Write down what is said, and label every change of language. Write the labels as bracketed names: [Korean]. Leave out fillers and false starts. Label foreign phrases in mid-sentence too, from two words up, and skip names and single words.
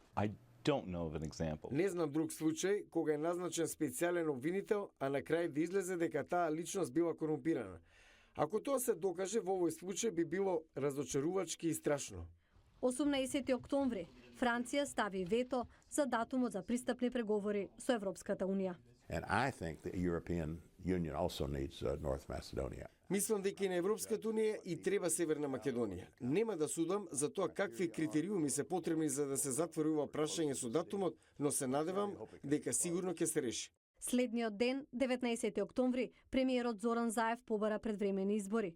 [Macedonian] Не знам друг случај кога е назначен специјален обвинител, а на крај да излезе дека таа личност била корумпирана. Ако тоа се докаже во овој случај би било разочарувачки и страшно. 18 октомври Франција стави вето за датумот за пристапни преговори со Европската унија. [English] And I think the European Union also needs North Macedonia. [Macedonian] Мислам дека и на Европската унија и треба Северна Македонија. Нема да судам за тоа какви критериуми се потребни за да се затвори ова прашање со датумот, но се надевам дека сигурно ќе се реши. Следниот ден, 19 октомври, премиерот Зоран Заев побара предвремени избори.